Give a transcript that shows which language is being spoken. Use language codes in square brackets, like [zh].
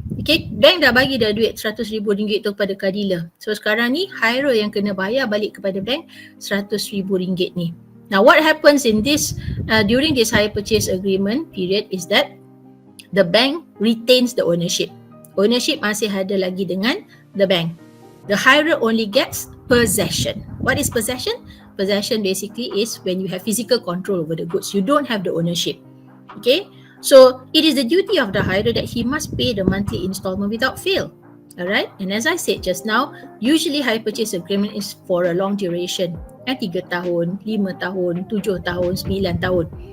[ms] Okay, bank dah bagi dah duit RM100,000 tu kepada car dealer. So sekarang ni hirer yang kena bayar balik kepada bank RM100,000 ni. [en] Now what happens in this during this hire purchase agreement period is that the bank retains the ownership. [ms] Ownership masih ada lagi dengan [en] the bank. The hirer only gets possession. What is possession? Possession basically is when you have physical control over the goods. You don't have the ownership. Okay? So, it is the duty of the hirer that he must pay the monthly installment without fail. Alright? And as I said just now, usually hire purchase agreement is for a long duration. [ms] 3 tahun, 5 tahun, 7 tahun, 9 tahun.